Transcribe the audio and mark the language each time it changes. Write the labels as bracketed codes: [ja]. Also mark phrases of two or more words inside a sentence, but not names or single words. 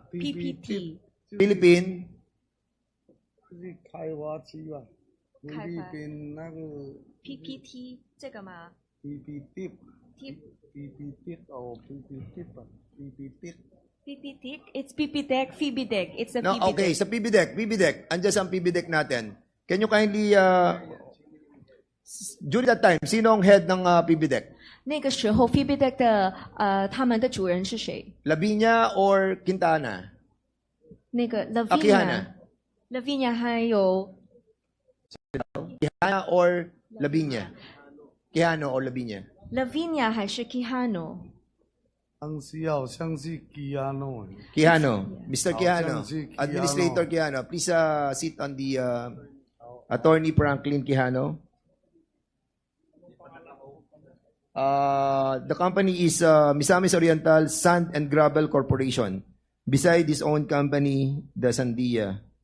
[en] PPT. Philippine. [zh] 就是开发区吧，菲开发律宾那个 PPT 这个吗 PPT T- PPT 哦 PPT 吧 PPT PPT. [en] It's PPDEC, FIBIDEC. It's a No, PPDEC. [tl] okay, sa PBDEC. Andiyan sa PBDEC natin. [en] Can you kindly, during that time, [tl] sino ang head ng PBDEC? [zh] 那个时候 FIBIDEC 的他们的主人是谁？ [en] Lavinia or Quintana? [zh] 那个 Quijana. Lavinia 还有 [en] Quijana or Lavinia? Quijano or Lavinia? [zh] Lavinia 还是 Quijano？当时好像是基亚诺， [en] Quijano. Mr. Quijano. [zh] 好像是 Quijano. [en] Administrator Quijano. Please sit on the Attorney Franklin Quijano. The company is Misamis Oriental Sand and Gravel Corporation. Beside his own company, the Sanjia.